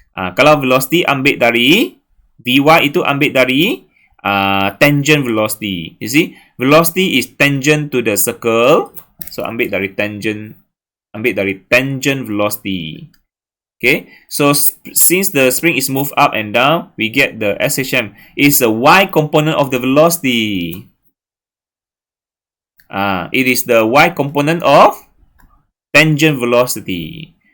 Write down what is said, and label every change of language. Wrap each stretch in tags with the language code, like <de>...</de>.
<id>Kalau velocity ambil dari Vy itu ambil dari tangent velocity.</id> <en>You see, velocity is tangent to the circle.</en> <id>So ambil dari tangent velocity.</id> <en>Okay, so since the spring is moved up and down, we get the SHM is the y component of the velocity. It is the y component of tangent velocity.</en>